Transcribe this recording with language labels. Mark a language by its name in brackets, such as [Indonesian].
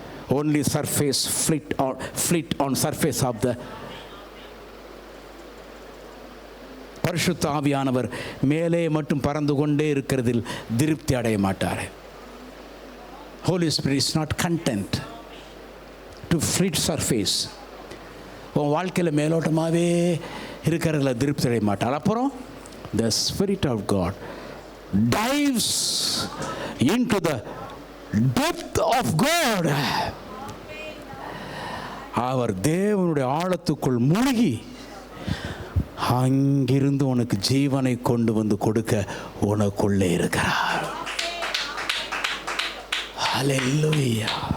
[English] Only flit on surface of the [Tamil] பரிசுத்த ஆவியானவர் மேலே மட்டும் பறந்து கொண்டே இருக்கிறதில் திருப்தி அடைய மாட்டார். [English] Holy Spirit is not content to flit surface. [Tamil] உன் வாழ்க்கையில் மேலோட்டமாகவே இருக்கிறதில் திருப்தி அடைய மாட்டார். அப்புறம் [English] the Spirit of God dives into the depth of God. [Tamil] அவர் தேவனுடைய ஆழத்துக்குள் மூழ்கி அங்கிருந்து உனக்கு ஜீவனை கொண்டு வந்து கொடுக்க உனக்குள்ளே இருக்கிறார். ஹல்லேலூயா.